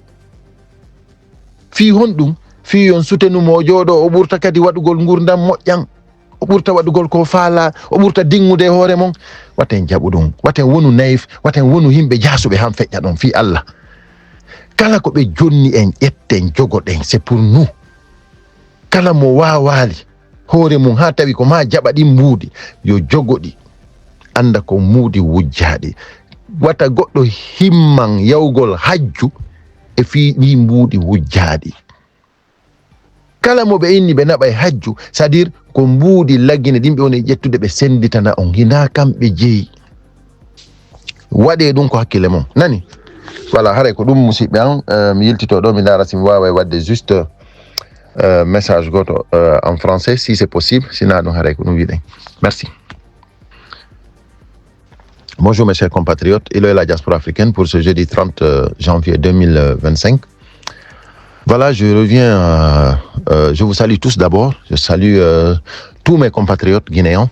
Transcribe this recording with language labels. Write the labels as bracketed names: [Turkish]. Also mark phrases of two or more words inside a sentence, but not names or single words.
[Fula] Fi honɗum fi on sutenumo o jooɗo o ɓurta kadi waɗugol gurdam moƴƴan, o ɓurta waɗugol ko faala, o ɓurta dingude e hoore mon. Waten jaɓu ɗum, waten wonu naïf, waten wonu himɓe jasuɓe han feƴƴa ɗon fi Allah. Kala ko ɓe jonni en ƴetten jogoɗen [French] c'est pour nous. [Fula] Kala mo wawali hoore mum ha tawi ko ma jaɓa ɗin mbuuɗi yo jogoɗi anda ko muudi wujjaɗi. Wata goɗɗo himman yawgol hajju e fi ɗi mbuuɗi wujjaɗi. Kala mo ɓe inni ɓe naɓa e hajju [French] c'est à dire [Fula] ko mbuuɗi lagine ɗin ɓe woni ƴettude ɓe senditana on hina kamɓe jeeyi. Waɗe ɗum ko hakkille mon nani. Voilà, haray ko ɗum musidɓe an mi yiltito ɗo mi dara si mi wawa wadde juste message goto [French] en français si c'est possible, [Fula] sina ɗum haray ko ɗum wiɗen. [French] Merci. Bonjour mes chers compatriotes, Hello et la diaspora africaine pour ce jeudi 30 janvier 2025. Voilà, je reviens, je vous salue tous d'abord, je salue tous mes compatriotes guinéens.